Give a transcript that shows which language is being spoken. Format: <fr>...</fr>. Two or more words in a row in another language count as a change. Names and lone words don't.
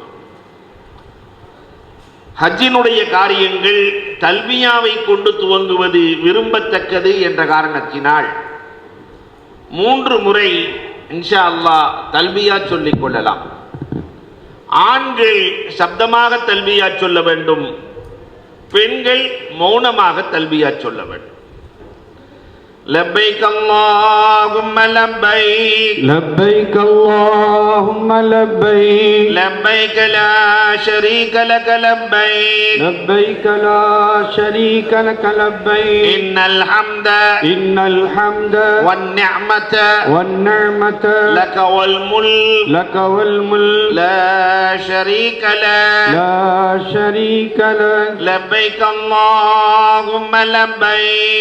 <ta>ஹஜ்ஜினுடைய காரியங்கள் தல்பியாவை கொண்டு துவங்குவது விரும்பத்தக்கது என்ற காரணத்தினால் 3 முறை</ta> <ar>إن شاء الله</ar> <ta>தல்பியா சொல்லிக் கொள்ளலாம். ஆண்கள் சப்தமாக தல்பியா சொல்ல வேண்டும், பெண்கள் மௌனமாக தல்பியா சொல்ல வேண்டும்.</ta> <ar>لبيك اللهم لبيك لبيك اللهم لبيك لبيك لا شريك لك لبيك لبيك لا شريك لك لبيك إن الحمد والنعمة لك والملك لا شريك لك لبيك اللهم لبيك</ar>